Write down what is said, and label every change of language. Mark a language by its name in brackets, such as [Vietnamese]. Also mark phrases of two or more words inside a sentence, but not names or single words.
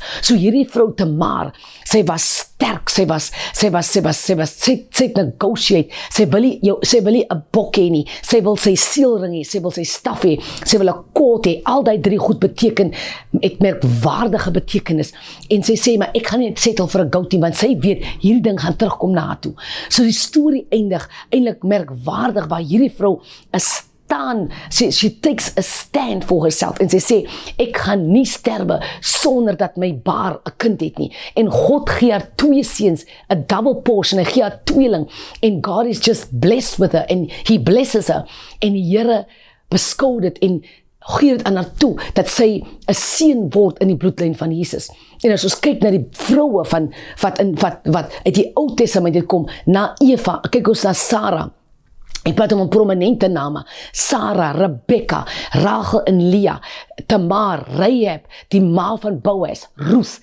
[Afrikaans] So hierdie vrou Tamar, sy was sterk, sy het negotiate, sy wil nie 'n bok hê nie, sy wil sy seelring hê, sy wil sy staf hê, sy wil 'n koord hê, al die 3 goed beteken, het merkwaardige betekenis, en sy sê, maar ek gaan nie settle vir 'n goat nie, want sy weet, hierdie ding gaan terugkom na haar toe. So die storie eindig, eintlik merkwaardig, waar hierdie vrou [English] she takes a stand for herself, [Afrikaans] en sy sê, ek gaan nie sterwe, sonder dat my baar 'n kind het nie, en God gee haar 2 seuns, 'n [English] double portion, [Afrikaans] hy gee haar tweeling, en [English] God is just blessed with her, and he blesses her, [Afrikaans] en die Here beskou dit, en gee dit aan haar toe, dat sy 'n seun word in die bloedlyn van Jesus. En as ons kyk na die vroue wat uit die Ou Testament het kom, na Eva, kyk ons na Sarah, ek praat om prominente name, Sarah, Rebecca, Rachel en Leah, Tamar, Rahab, die ma van Boaz, Ruth.